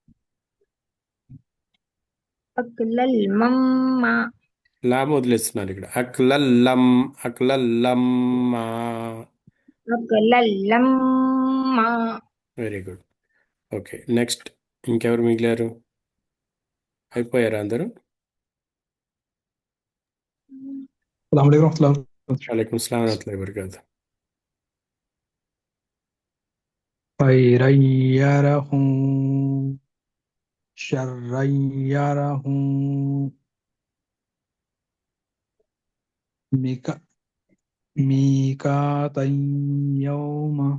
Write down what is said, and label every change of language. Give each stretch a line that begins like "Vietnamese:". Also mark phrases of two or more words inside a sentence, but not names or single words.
Arabic: أكلا لما
Telugu: లాం వదిలేస్తున్నారు ఇక్కడ.
Arabic: أكلا لم، أكلا لما. أكلا لما
English: very good.
Telugu: ఓకే, నెక్స్ట్. ఇంకెవరు మిగిలారు? అయిపోయారా అందరూ?
Arabic: السلام عليكم ورحمة الله وبركاته. وعليكم السلام ورحمة الله وبركاته. خيرا يره شرا يره ميقاتا يوم